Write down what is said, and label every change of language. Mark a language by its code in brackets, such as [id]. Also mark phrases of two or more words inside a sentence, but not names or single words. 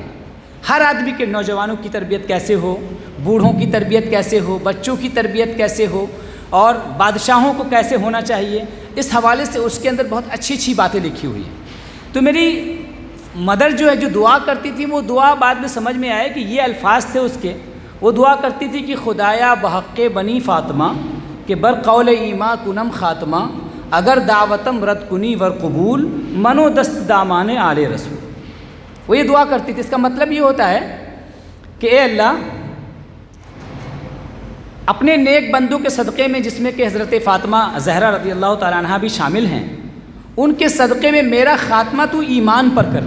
[ur] ہر آدمی کے، نوجوانوں کی تربیت کیسے ہو، بوڑھوں کی تربیت کیسے ہو، بچوں کی تربیت کیسے ہو، اور بادشاہوں کو کیسے ہونا چاہیے، اس حوالے سے اس کے اندر بہت اچھی اچھی باتیں لکھی ہوئی ہیں. تو میری مدر جو ہے، جو دعا کرتی تھی، وہ دعا بعد میں سمجھ میں آئے کہ یہ الفاظ تھے اس کے. وہ دعا کرتی تھی کہ [fa] خدایا بحق بنی فاطمہ کہ بر قول ایما کنم خاتمہ، اگر دعوتم رد کنی ور قبول، منو دست دامان آل رسول. [ur] وہ یہ دعا کرتی تھی. اس کا مطلب یہ ہوتا ہے کہ اے اللہ، اپنے نیک بندوں کے صدقے میں، جس میں کہ حضرت فاطمہ زہرا [ar] رضی اللہ تعالیٰ عنہ [ur] بھی شامل ہیں، ان کے صدقے میں میرا خاتمہ تو ایمان پر کرنا.